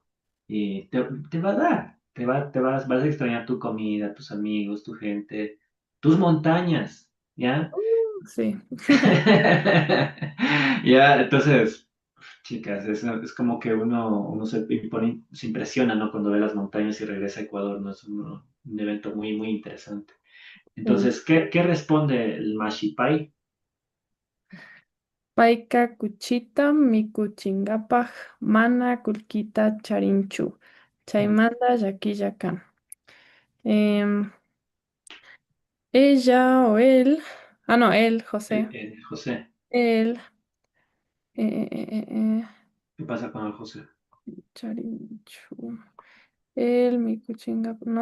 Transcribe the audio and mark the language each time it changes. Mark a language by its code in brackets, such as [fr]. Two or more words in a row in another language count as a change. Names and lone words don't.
[es] Y te va a dar, vas a extrañar tu comida, tus amigos, tu gente, tus montañas, ¿ya? sí. Ya, entonces, chicas, es como que uno se impresiona, ¿no? Cuando ve las montañas y regresa a Ecuador, ¿no? Es un evento muy, muy interesante. Sí. Entonces, ¿qué responde el Mashipai? [qu] Paika kuchita mikuchingapaj mana kulkita charinchu. Chaymanda yakillakan. [es] Em, ella o él. Ah, no, él, José. José, Él. eh, eh, eh, eh, ¿qué pasa con el José? [qu] Charinchu. Él, mikuchingapaj.